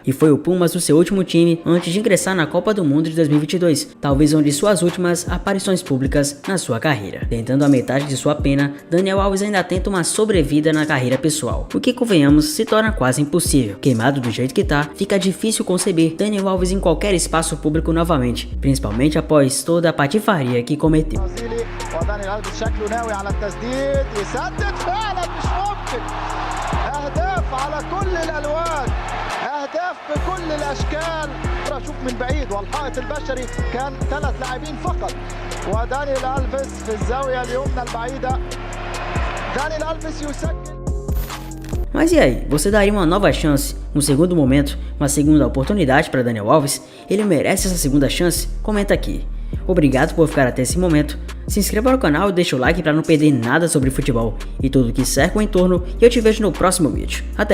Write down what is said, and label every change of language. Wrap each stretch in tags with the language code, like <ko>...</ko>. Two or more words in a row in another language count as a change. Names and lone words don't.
<pt>E foi o Pumas o seu último time antes de ingressar na Copa do Mundo de 2022, talvez onde suas últimas aparições aparições públicas na sua carreira. Tentando a metade de sua pena, Daniel Alves ainda tenta uma sobrevida na carreira pessoal, o que, convenhamos, se torna quase impossível. Queimado do jeito que tá, fica difícil conceber Daniel Alves em qualquer espaço público novamente, principalmente após toda a patifaria que cometeu.</pt> <ar>أهداف بكل الأشكال. شوف من بعيد والحائط البشري كان 3 لاعبين فقط ودانيال ألفيس في الزاوية اليمنى البعيدة. دانيال ألفيس يسجل.</ar> <pt>Mas e aí, você daria uma nova chance, um segundo momento, uma segunda oportunidade para Daniel Alves? Ele merece essa segunda chance? Comenta aqui. Obrigado por ficar até esse momento. Se inscreva no canal e deixa o like para não perder nada sobre futebol e tudo que cerca o entorno, e eu te vejo no próximo vídeo.</pt>